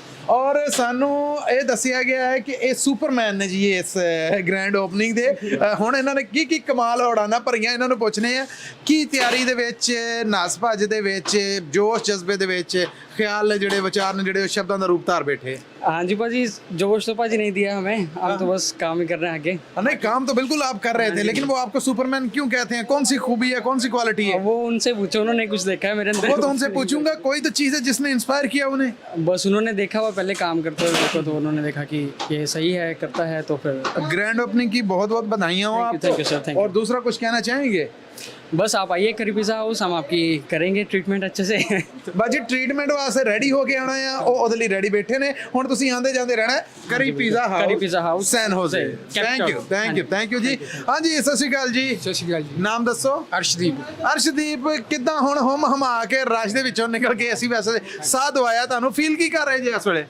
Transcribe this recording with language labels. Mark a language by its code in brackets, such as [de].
[pa] ਔਰ ਸਾਨੂੰ ਇਹ ਦੱਸਿਆ ਗਿਆ ਹੈ ਕਿ ਇਹ ਸੁਪਰਮੈਨ ਨੇ ਜੀ ਇਸ ਗ੍ਰੈਂਡ ਓਪਨਿੰਗ ਦੇ। ਹੁਣ ਇਹਨਾਂ ਨੇ ਕੀ ਕੀ ਕਮਾਲ ਉਡਾਣਾ ਭਰੀਆਂ, ਇਹਨਾਂ ਨੂੰ ਪੁੱਛਨੇ ਆ ਕੀ ਤਿਆਰੀ ਦੇ ਵਿੱਚ, ਨਸ ਭੱਜ ਦੇ ਵਿੱਚ, ਜੋਸ਼ ਜਜ਼ਬੇ ਦੇ ਵਿੱਚ ख्याल ने ਜਿਹੜੇ ਵਿਚਾਰ ਨੇ ਜਿਹੜੇ ਸ਼ਬਦਾਂ ਦਾ ਰੂਪ ਧਾਰ ਬੈਠੇ। [hi] हाँ जी पाजी, जोश तो पाजी नहीं दिया हमें, हम तो बस काम ही कर रहे हैं आगे। नहीं, काम तो बिल्कुल आप कर रहे थे, लेकिन वो आपको सुपरमैन क्यों कहते हैं? कौन सी खूबी है, कौन सी क्वालिटी है? वो उनसे पूछो, उन्होंने कुछ देखा है मेरे अंदर। वो तो उनसे पूछूंगा, कोई तो चीज़ है जिसने इंस्पायर किया उन्हें। बस उन्होंने देखा हुआ पहले काम करते हुए को, तो उन्होंने देखा कि ये सही है, करता है, तो फिर ग्रैंड ओपनिंग की बहुत बहुत बधाइयाँ हो आपको। Thank you sir, thank you. और दूसरा कुछ कहना चाहेंगे? बस आप आइए करी पिज़्ज़ा हाउस, हम आपकी करेंगे ट्रीटमेंट अच्छे से। [pa] ਬਾਜੀ ਟ੍ਰੀਟਮੈਂਟ ਵਾਸਤੇ ਰੈਡੀ ਹੋ ਕੇ ਆਣਾ ਆ, ਉਹ ਉਹਦੇ ਲਈ ਰੈਡੀ ਬੈਠੇ ਨੇ। ਹੁਣ ਤੁਸੀਂ ਆਂਦੇ ਜਾਂਦੇ ਰਹਿਣਾ ਕਰੀ pizza house San ਹੋਜ਼ੇ। Thank you ਜੀ। ਹਾਂਜੀ ਸਤਿ ਸ਼੍ਰੀ ਅਕਾਲ ਜੀ। ਸਤਿ ਸ਼੍ਰੀ ਅਕਾਲ ਜੀ। ਨਾਮ ਦੱਸੋ। ਅਰਸ਼ਦੀਪ ਕਿੱਦਾਂ ਹੁਣ ਹੁਮ ਹਮਾ ਕੇ ਰਸ਼ ਦੇ ਵਿੱਚੋਂ ਨਿਕਲ ਕੇ ਅਸੀਂ ਵੈਸੇ ਸਾਹ ਦਵਾਇਆ ਤੁਹਾਨੂੰ, ਫੀਲ ਕੀ ਕਰ ਰਹੇ ਜੀ ਇਸ ਵੇਲੇ?